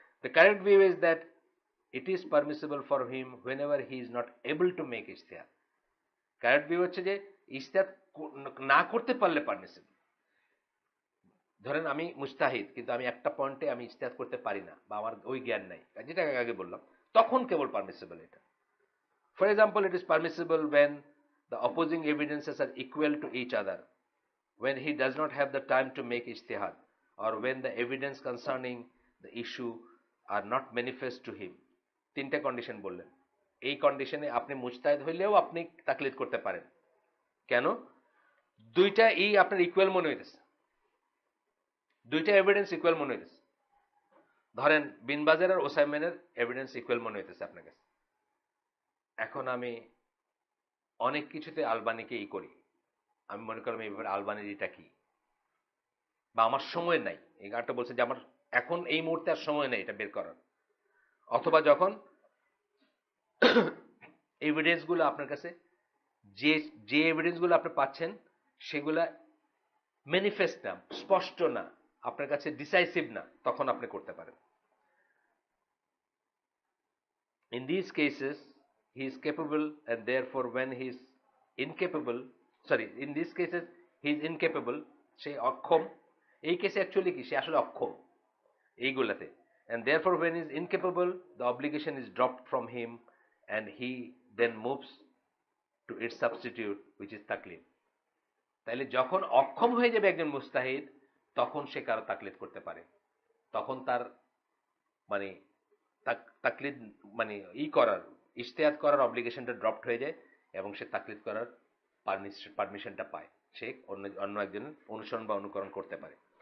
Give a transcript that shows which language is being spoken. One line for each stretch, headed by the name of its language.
English: The correct view is that it is permissible for him whenever he is not able to make ইজতিহাদ।
Bangla: Correct view হচ্ছে যে ইজতিহাদ না করতে পারলে permissible. ধরেন আমি মুস্তাহিদ, কিন্তু আমি একটা পয়েন্টে আমি ইজতিহাদ করতে পারি না, বা আমার ওই জ্ঞান নাই, যেটা আগে বললাম, তখন কেবল পারমিসিবল এটা।
English: For example, it is permissible when the opposing evidences are equal to each other, when he does not have the time to make ijtihad, or when the evidence concerning the issue are not manifest to him.
Bangla: তিনটা condition বললেন। এই কন্ডিশনে আপনি মুজতাহিদ হইলেও আপনি তাকলিদ করতে পারেন। কেন? দুইটা আপনার ইকুয়াল মনে হইতেছে, দুইটা এভিডেন্স ইকুয়াল মনে হইতেছে। ধরেন বিনবাজের আর ওসাইমেনের এভিডেন্স ইকুয়াল মনে হইতেছে আপনার কাছে। এখন আমি অনেক কিছুতে আলবানিকে করি, আমি মনে করলাম এই ব্যাপারে আলবানির এটা কি, বা আমার সময় নাই, এই গানটা বলছে যে আমার এখন এই মুহূর্তে আর সময় নেই এটা বের করার। অথবা যখন এভিডেন্স গুলো আপনার কাছে, যে এভিডেন্স গুলো আপনি পাচ্ছেন সেগুলা ম্যানিফেস্ট না, স্পষ্ট না, আপনার কাছে ডিসাইসিভ না, তখন আপনি করতে পারেন।
English: In these cases, he is capable, and therefore when he is incapable, in these cases he is incapable,
Bangla: সে অক্ষম। এই কেসে অ্যাকচুয়ালি কি, সে আসলে অক্ষম এইগুলাতে।
English: And therefore when he is incapable, the obligation is dropped from him and he then moves to its substitute, which is তাকলিদ।
Bangla: তাইলে যখন অক্ষম হয়ে যাবে একজন মুস্তাহিদ, তখন সে কারো তাকলিদ করতে পারে। তখন তার মানে তাকলিদ মানে করার, ইজতিহাদ করার অব্লিগেশনটা ড্রপড হয়ে যায় এবং সে তাকলিদ করার পারমিশনটা পায়, সে অন্য একজনের অনুসরণ বা অনুকরণ করতে পারে।